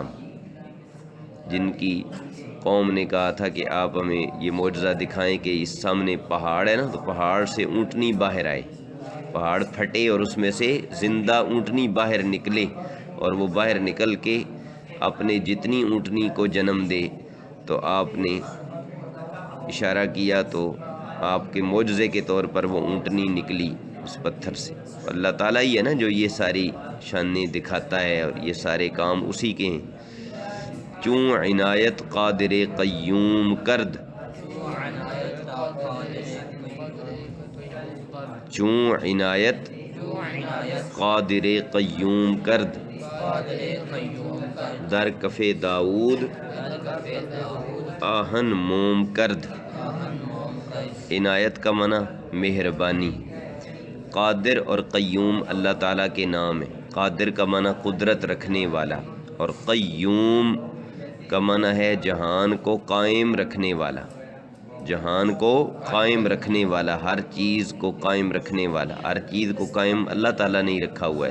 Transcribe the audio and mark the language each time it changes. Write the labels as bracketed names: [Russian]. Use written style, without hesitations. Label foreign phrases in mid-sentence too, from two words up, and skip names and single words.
[Urdu] جن کی قوم نے کہا تھا کہ آپ ہمیں یہ معجزہ دکھائیں کہ اس سامنے پہاڑ ہے نا، تو پہاڑ سے اونٹنی باہر آئے، پہاڑ پھٹے اور اس میں سے زندہ اونٹنی باہر نکلے، اور وہ باہر نکل کے اپنے جتنی اونٹنی کو جنم دے، تو آپ نے اشارہ کیا تو آپ کے معجزے کے طور پر وہ اونٹنی نکلی اس پتھر سے۔ اللہ تعالیٰ ہی ہے نا جو یہ ساری شانیں دکھاتا ہے، اور یہ سارے کام اسی کے ہیں۔ [Persian] چوں عنایت قادر قیوم کرد، چوں عنایت قادر قیوم کرد، در کف داؤد آہن موم کرد۔ [Urdu] عنایت کا معنی مہربانی، قادر اور قیوم اللہ تعالیٰ کے نام ہے۔ قادر کا معنی قدرت رکھنے والا، اور قیوم کا معنی ہے جہان کو قائم رکھنے والا، جہان کو قائم رکھنے والا، ہر چیز کو قائم رکھنے والا، ہر چیز کو قائم اللہ تعالیٰ نے ہی رکھا ہوا ہے۔